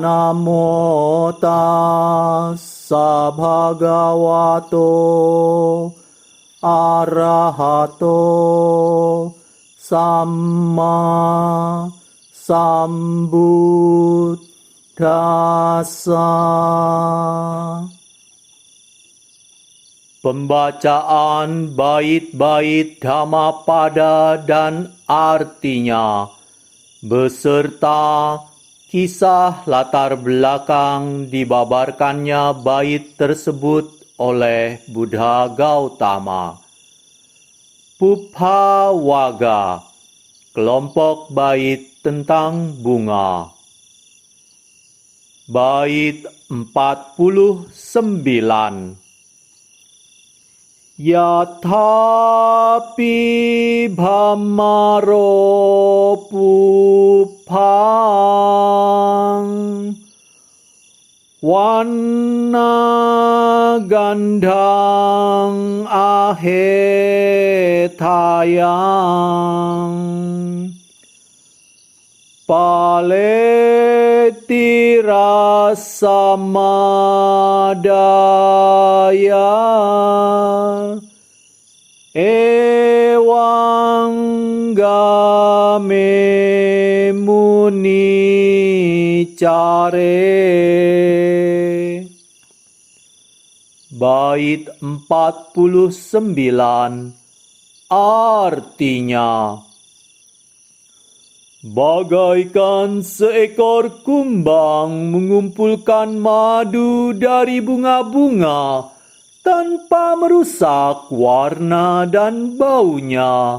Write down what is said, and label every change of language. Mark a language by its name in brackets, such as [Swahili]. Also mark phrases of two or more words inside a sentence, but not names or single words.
[Pali] Namo tassa bhagavato arahato samma sambuddhassa. [Indonesian] Pembacaan bait-bait Dhammapada dan artinya, beserta kisah latar belakang dibabarkannya bait tersebut oleh Buddha Gautama. Pubbhavaga, kelompok bait tentang bunga. Bait 49. [Pali] Yathapi bhammaro puphang wanna gandhang ahetayang paleti rasamadaya ewang game muni care. [Indonesian] Bait 49 artinya, bagaikan seekor kumbang mengumpulkan madu dari bunga-bunga tanpa merusak warna dan baunya.